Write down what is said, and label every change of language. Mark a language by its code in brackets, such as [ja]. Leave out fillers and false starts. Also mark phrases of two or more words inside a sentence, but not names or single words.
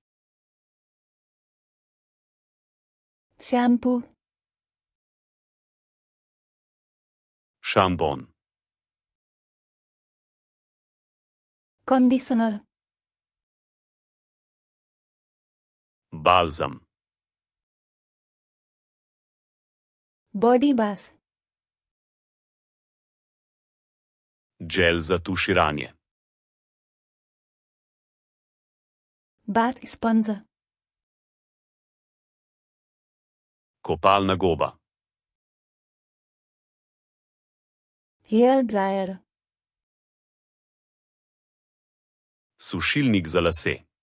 [en] Shampoo. [sl] Šampon. [en] Conditioner. [sl] Balzam. [en] Body bath. [sl] Gel za tuširanje. Bad izponza. Kopalna goba. [en] Hair dryer. [sl] Sušilnik za lase.